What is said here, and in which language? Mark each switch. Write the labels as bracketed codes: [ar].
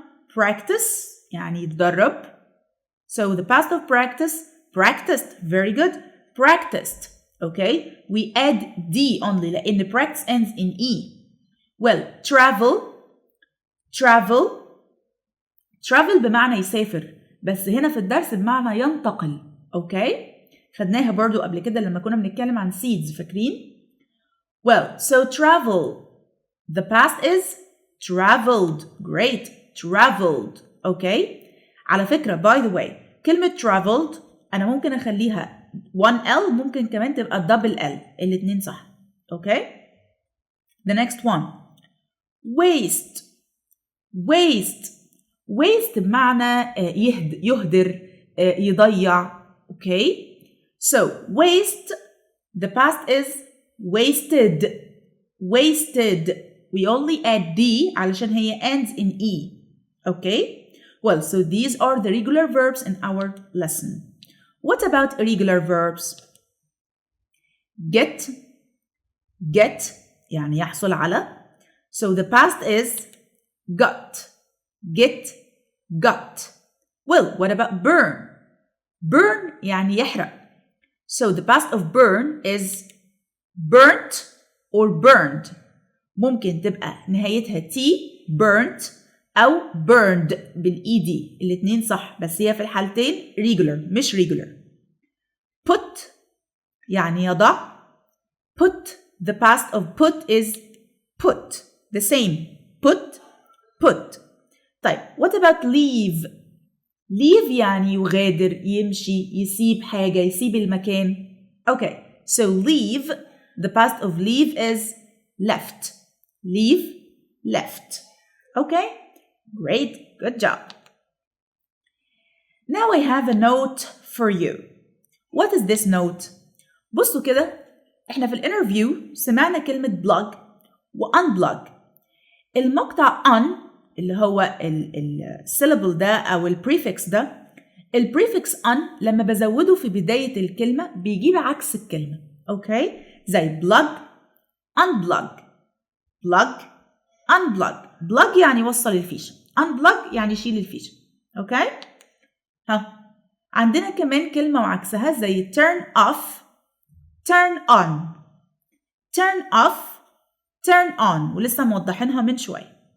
[ar] Practice يعني يتدرب. [en] So the past of practice, practiced. Very good. Practiced. Okay. We add D only [ar] لأن [en] practice ends in E. Well, travel. Travel. [ar] Travel بمعنى يسافر. بس هنا في الدرس بمعنى ينتقل. [en] Okay. [ar] خدناها برضو قبل كده لما كنا بنتكلم عن seeds. فاكرين؟ [en] Well, so travel. The past is traveled. Great. Traveled. Okay. [ar] على فكرة [en] by the way [ar] كلمة traveled أنا ممكن أخليها 1L ممكن كمان تبقى double L الاتنين صح. [en] Okay. The next one. Waste. Waste. [ar] Waste بمعنى يهدر يضيع. [en] Okay. So waste the past is wasted. Wasted. We only add D [ar] علشان هي [en] ends in E. Okay? Well, so these are the regular verbs in our lesson. What about irregular verbs? Get. [ar] Get يعني يحصل على. [en] So the past is got. Get. Got. Well, what about burn? [ar] Burn يعني يحرق. [en] So the past of burn is burnt or burned. [ar] ممكن تبقى نهايتها T burnt أو burned بالإيدي الاتنين صح بس هي في الحالتين regular مش regular. Put يعني يضع. [en] Put the past of put is put the same. Put. Put. [ar] طيب [en] what about leave؟ [ar] leave يعني يغادر، يمشي، يسيب حاجة، يسيب المكان. [en] Okay, so leave, the past of leave is left. Leave, left. Okay, great, good job. Now I have a note for you. What is this note? [ar] بصوا كده، احنا في الانترفيو سمعنا كلمة plug و unplug. المقطع on اللي هو السيلابل ده أو البريفكس ده، البريفكس on لما بزوده في بداية الكلمة بيجيب عكس الكلمة. أوكي؟ زي [en] plug unplug، plug unplug. [ar] plug يعني يوصل الفيشة، unplug يعني يشيل الفيشة. أوكي؟ ها عندنا كمان كلمة وعكسها زي [en] turn off turn on، turn off turn on، [ar] ولسه موضحينها من شوية.